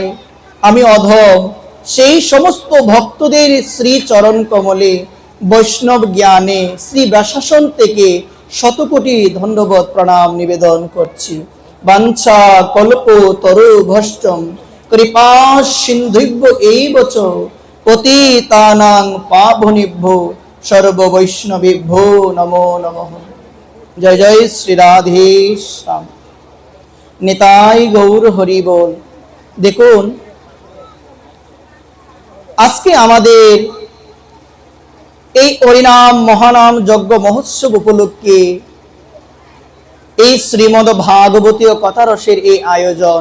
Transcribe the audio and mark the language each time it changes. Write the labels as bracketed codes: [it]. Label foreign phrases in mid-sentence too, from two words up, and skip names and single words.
[bn] আমি অধম সেই সমস্ত ভক্তদের শ্রী চরণ কমলে বৈষ্ণব জ্ঞানে শ্রী ব্যাসাসন থেকে শতকোটি ধন্যবাদ প্রণাম নিবেদন করছি। [sa] বাঞ্ছা কল্প তরু ভষ্টম কৃপা সিন্ধুভ্য এইবচ পতিতানাং পাবনেভ্যো সর্ব বৈষ্ণবেভ্যো নমো নমঃ। [bn] জয় জয় শ্রী রাধে শ্যাম, নিতাই গৌর হরি বল। দেখুন, আজকে আমাদের এই হরিনাম মহানাম যজ্ঞ মহোৎসব উপলক্ষে এই শ্রীমদ ভাগবতীয় কথারসের এই আয়োজন।